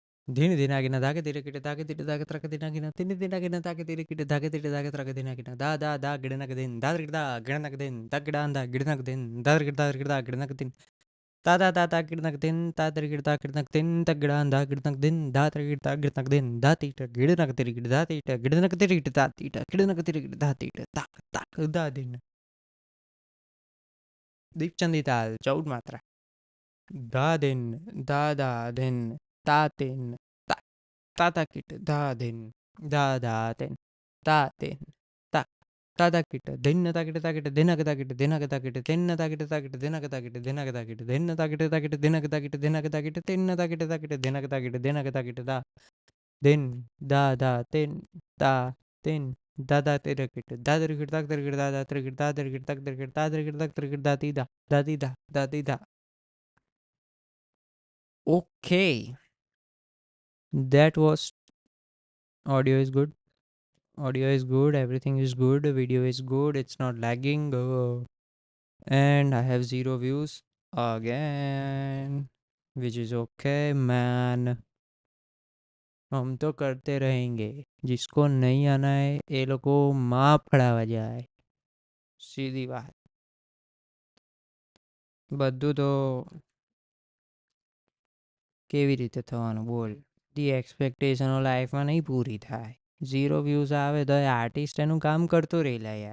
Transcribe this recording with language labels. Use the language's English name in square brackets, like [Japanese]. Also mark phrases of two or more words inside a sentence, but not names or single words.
[English] ધીન ધીનાગીના ધાગે ધીરે કીટે ધાગે ધીરે ધાગે ત્રકે ધીનાગીના તીને ધીનાગીના ધાગે ધીરે કીટે ધાગે ધીરે ધાગે ત્રકે ધીનાગીના દા દા દા ગિડનક દિન દાદર ગિડદા ગિડનક દિન દા ગિડાંદા ગિડનક દિન દાદર ગિડદા ગિડનક દિન તા તા તા તા ગિડનક દિન તાદર ગિડદા ગિડનક દિન તા ગિડાંદા ગિડનક દિન દાતર ગિડદા ગિડનક દિન દાતીટ ગિડનક તિરી ગિડ દાતીટ ગિડનક તિરી ગિડ દાતીટ ગિડનક તિરી ગિડ દાતીટ તાક તાક દા દિન દીપચંદી તાલ 14 માત્રા દા દિન દા દિન તા દિન Tata kit da din da den da den ta tada kit dinna ta kit dinna ta kit dinna ta kit dinna ta kit dinna ta kit dinna ta kit dinna ta kit dinna ta kit dinna ta kit dinna ta kit dinna ta kit dinna ta kit da din da tin ta tin da tere kit da tere kit tak tere kit da tere kit da tere kit tak tere kit da tere kit tak tere kit da ti da. Okay, that was audio is good. Audio is good, everything is good, video is good, it's not lagging, and I have 0 views again, which is okay man. [Hindi] हम तो करते रहेंगे, जिसको नहीं आना है [Gujarati] એ લોકો માં ફળાવા જાય, સીધી વાત. બધું તો કેવી રીતે થવાનું બોલ. [English] the expectations [Gujarati] લાઈફમાં નહીં પૂરી થાય. 0 વ્યૂઝ આવે તો આર્ટિસ્ટ એનું કામ કરતો રહેલા યાર.